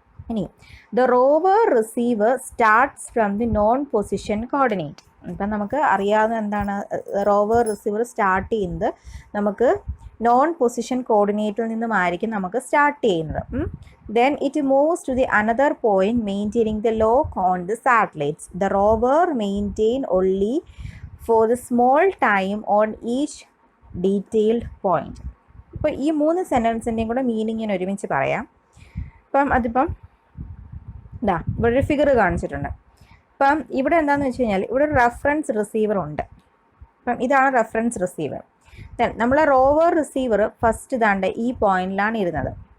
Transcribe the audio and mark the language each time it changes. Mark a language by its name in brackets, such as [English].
[English] ഇനി the rover receiver starts from the known position coordinate. [Malayalam] ഇപ്പം നമുക്ക് അറിയാവുന്ന എന്താണ്, റോവർ റിസീവർ സ്റ്റാർട്ട് ചെയ്യുന്നത് നമുക്ക് നോൺ പൊസിഷൻ കോർഡിനേറ്റിൽ നിന്നുമായിരിക്കും നമുക്ക് സ്റ്റാർട്ട് ചെയ്യുന്നത്. [English] Then it moves to the another point maintaining the lock on the satellites. The rover maintain only for the small time on each detailed point. [Malayalam] ഇപ്പോൾ ഈ 3 സെൻറ്റൻസിൻ്റെയും കൂടെ meaning ഞാൻ ഒരുമിച്ച് പറയാം. അതിപ്പം ഇവിടെ ഒരു ഫിഗർ കാണിച്ചിട്ടുണ്ട്. ഇവിടെ എന്താണെന്ന് വെച്ച് കഴിഞ്ഞാൽ ഇവിടെ ഒരു റെഫറൻസ് റിസീവർ ഉണ്ട്. ഇതാണ് റെഫറൻസ് റിസീവർ. ദെൻ നമ്മളെ റോവർ റിസീവർ ഫസ്റ്റ് ഈ പോയിന്റിലാണ് ഇരുന്നത്.